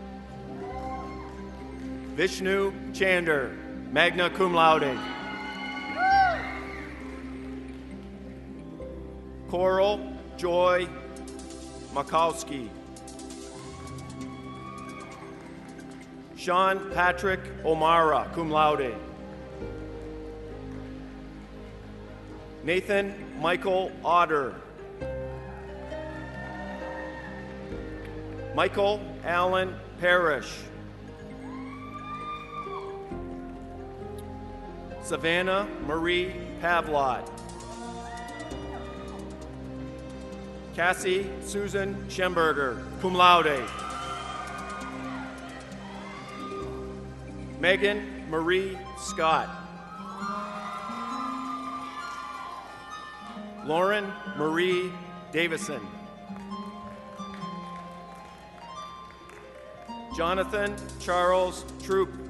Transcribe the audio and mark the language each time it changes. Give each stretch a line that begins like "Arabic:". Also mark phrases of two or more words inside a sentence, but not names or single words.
English: Vishnu Chander,
Latin: magna cum laude,
English: Coral Joy Makowski, Sean Patrick O'Mara,
Latin: cum laude,
English: Nathan Michael Otter, Michael Allen Parrish, Savannah Marie Pavlot. Cassie Susan Schemberger,
Latin: cum laude.
English: Megan Marie Scott. Lauren Marie Davison. Jonathan Charles Troop.